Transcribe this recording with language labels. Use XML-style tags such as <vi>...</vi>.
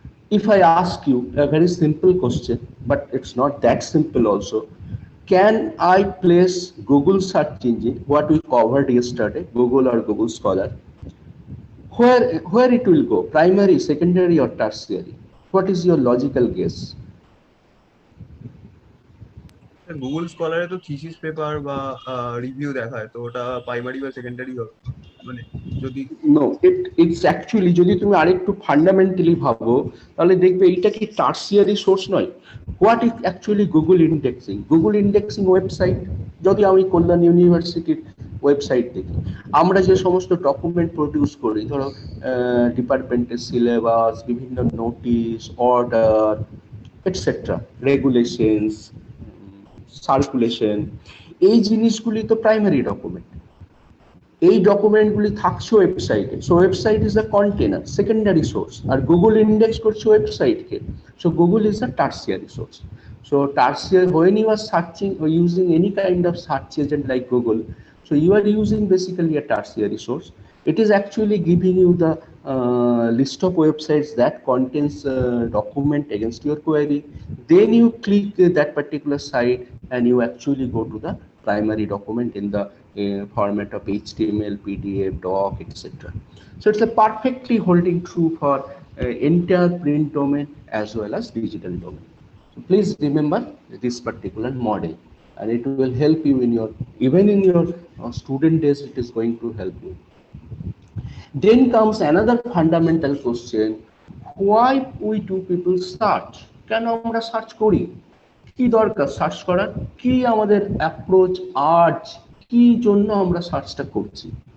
<en>If I ask you a very simple question, but it's not that simple also, can I place Google search engine, what we covered yesterday, Google or Google Scholar, where it will go, primary, secondary, or tertiary? What is your logical guess?</en> <bn>Google স্কলারে তো thesis paper বা review দেখায়, তো ওটা primary বা secondary হবে। মানে যদি</bn> <en>No, it's actually</en> <bn>যদি তুমি আরেকটু ফান্ডামেন্টালি ভাবো তাহলে দেখবে এটা কি টার্সিয়ারি সোর্স নয়।</bn> <en>What is actually Google indexing?</en> <bn>Google indexing website, যদি আমি কল্যাণ ইউনিভার্সিটির ওয়েবসাইট দেখি, আমরা যে সমস্ত ডকুমেন্ট প্রডিউস করি, ধরো ডিপার্টমেন্টের সিলেবাস, বিভিন্ন notice, order, etcetera, regulations, circulation, এই জিনিসগুলি তো প্রাইমারি ডকুমেন্ট। এই ডকুমেন্টগুলি থাকছে ওয়েবসাইটে।</bn> <en>so website is a container,</en> <bn>secondary source, আর Google index করছে ওয়েবসাইটকে।</bn> <en>So Google is a tertiary source. So tertiary, when you are searching or using any kind of search agent like Google, so you are using basically a tertiary source. It is actually giving you the list of websites that contains document against your query. Then you click that particular site and you actually go to the primary document in the format of HTML, PDF, doc, etc. So it's a perfectly holding true for entire print domain as well as digital domain. So please remember this particular model, and it will help you in your, even in your student days, it is going to help you. Then comes another fundamental question: why we do people search?</en> <bn>কেন আমরা search করি? কি দরকার search করার? কি আমাদের approach, urge, কি জন্য আমরা সার্চটা করছি?</bn>